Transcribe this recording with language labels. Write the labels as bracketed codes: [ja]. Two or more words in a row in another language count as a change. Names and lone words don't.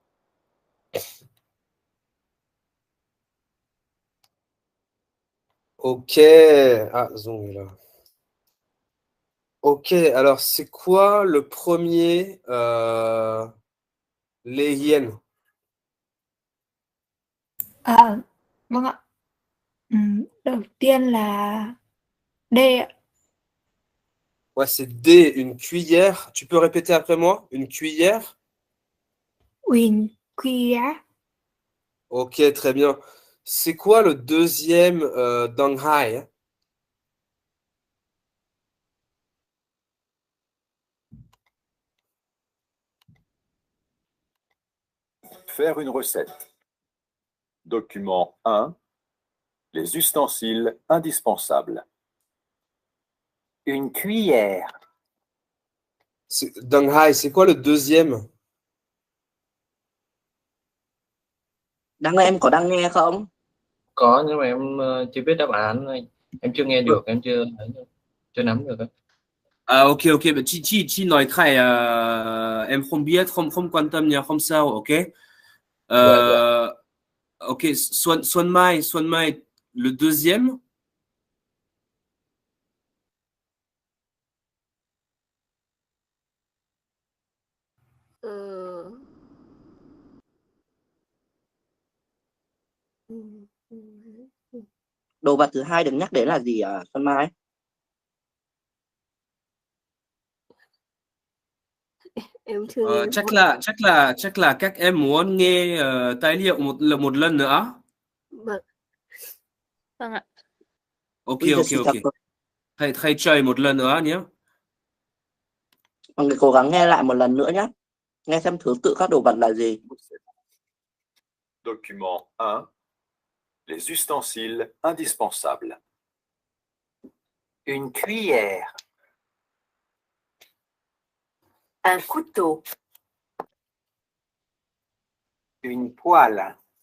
[fr] Ok. Ah, Zong est là. Ok, alors c'est quoi le premier les hyènes? À, [vi] vâng ạ. Đầu tiên là D ạ. [fr] Ouais, c'est D, une cuillère. Tu peux répéter après moi? Une cuillère? Une cuillère. Ok, très bien. C'est quoi le deuxième Danghai? Hein? Faire une recette. Document 1. Les ustensiles indispensables. Une cuillère. Danghai, c'est quoi le deuxième? [vi] Đăng ơi, em có đang nghe không? Có, nhưng mà em chưa biết đáp án thôi. Em chưa nghe được, em chưa nắm được. [fr] Ah, ok, ok. [vi] Bah, chi nói khai em không biết, không quan tâm nha, không sao, ok? [fr] Ok, Xuân Mai, le deuxième? [vi] Đồ vật thứ hai được nhắc đến là gì Xuân Mai? Em chưa nghe Chắc là các em muốn nghe tài liệu một lần nữa. Vâng. Vâng ạ. Ok, Bây giờ ok, xin ok. chào. Thầy chơi một lần nữa nhé. Mọi người cố gắng nghe lại một lần nữa nhé. Nghe xem thứ tự các đồ vật là gì. [fr] Document 1. Les ustensiles indispensables. Une cuillère. Un couteau. Une poêle.